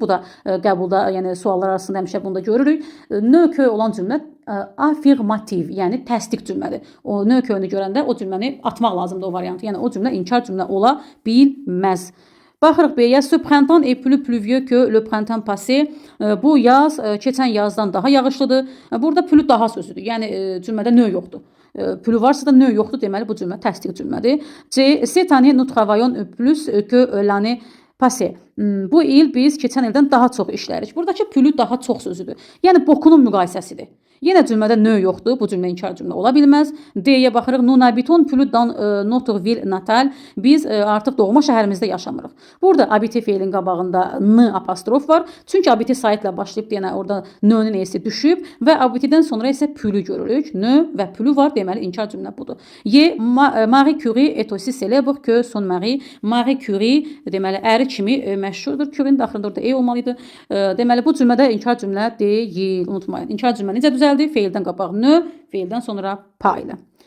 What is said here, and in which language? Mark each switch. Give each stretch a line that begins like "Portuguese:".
Azerbaijani: Bu da qəbulda, yəni suallar arasında həmişə bunu da görürük. Nökö olan cümlə afirmativ, yəni təsdiq cümlədir. O nökönü görəndə o cümləni atmaq lazımdır, o variantı. Yəni o cümlə inkar cümlə ola bilməz. Baxırıq B-yə.
French: Ce printemps est plus pluvieux que le printemps passé.
Azerbaijani: Bu yaz keçən yazdan daha yağışlıdır. Burada plus daha sözüdür. Yəni cümlədə nö yoxdur. Plus varsa da nö yoxdur, deməli bu cümlə təsdiq cümlədir. C.
French: Cette année nous travaillons plus que l'année passé.
Azerbaijani: Bu il biz keçən ildən daha çox işlərik. Buradakı plus daha çox sözüdür. Yəni bokunun müqayisəsidir. Yenə cümlədə nö yoxdur. Bu cümlə inkar cümlə ola bilməz. D-yə baxırıq.
French: Nous n'habitons plus dans notre ville natale.
Azerbaijani: Biz artıq doğma şəhərimizdə yaşamırıq. Burada habiter feilin qabağında n apostrof var. Çünki habiter saytla başlayıb deyənə orada nö'nün esi düşüb və habiterdən sonra isə pülü görürük. Nö və pülü var. Deməli inkar cümlə budur. Y.
French: Marie Curie est aussi célèbre que son mari.
Azerbaijani: Marie Curie deməli əri kimi məşhurdur. Curie'nin daxilində orada e olmalıdır. Deməli bu cümlədə inkar cümlə deyil. Unutmayın. İnkar cümlə necə düzəldir? Feildən qabaq nö, feildən sonra pa ilə.